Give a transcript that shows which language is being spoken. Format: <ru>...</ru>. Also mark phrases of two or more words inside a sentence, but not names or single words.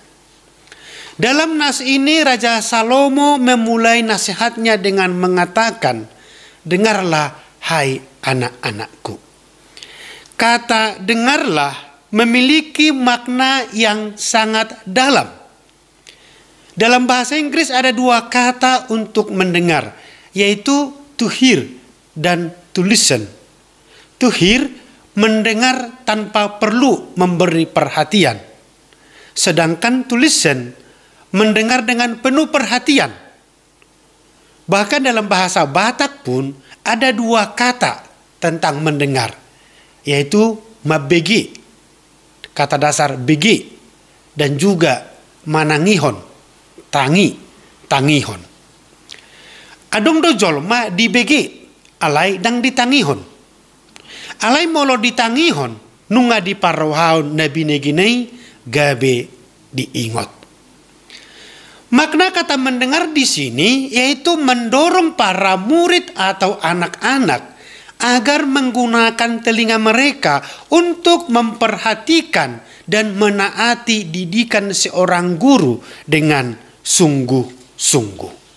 <id>Dalam nas ini Raja Salomo memulai nasihatnya dengan mengatakan, dengarlah hai anak-anakku. Kata dengarlah memiliki makna yang sangat dalam. Dalam bahasa Inggris ada dua kata untuk mendengar, yaitu</id> <en>to hear</en> <id>dan</id> <en>to listen. To hear,</en> <id>mendengar tanpa perlu memberi perhatian.</id> <en>Sedangkan to listen,</en> <id>mendengar dengan penuh perhatian. Bahkan dalam bahasa Batak pun ada dua kata tentang mendengar, yaitu mabegi, kata dasar begi, dan juga</id> <bbc>manangihon, tangihon. Adong do jolma di begi, alai dang ditangihon. Alai molo ditangihon, nunga di parohaon nabi neginei, gabe diingot.</bbc> <id>Makna kata mendengar di sini yaitu mendorong para murid atau anak-anak agar menggunakan telinga mereka untuk memperhatikan dan menaati didikan seorang guru dengan sungguh-sungguh.</id>